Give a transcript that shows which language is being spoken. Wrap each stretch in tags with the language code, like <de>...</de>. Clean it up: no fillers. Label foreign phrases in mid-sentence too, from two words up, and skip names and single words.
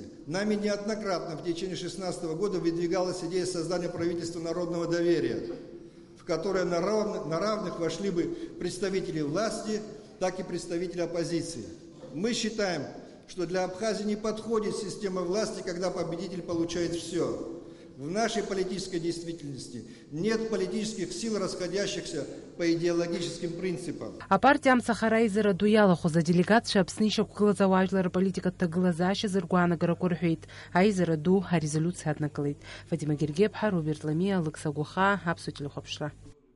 <ru>Нами неоднократно в течение 2016 года выдвигалась идея создания правительства народного доверия, в которое на равных вошли бы представители власти, так и представители оппозиции. Мы считаем, что для Абхазии не подходит система власти, когда победитель получает все. В нашей политической действительности нет политических сил, расходящихся по идеологическим принципам.</ru> <ab>Апартиа амцахара аизара ду иалахәыз аделегациа Аԥсны ишьақәгылаз ауаажәлар аполитикатә ҭагылазаашьа зыргәаанагарақәа рҳәеит. Аизара ду арезолиуциа аднакылеит. Фатима Гергеԥҳа, Роберт Ламиа, Лыкса Гәахаа, Аԥсуа телехәаԥшра.</ab>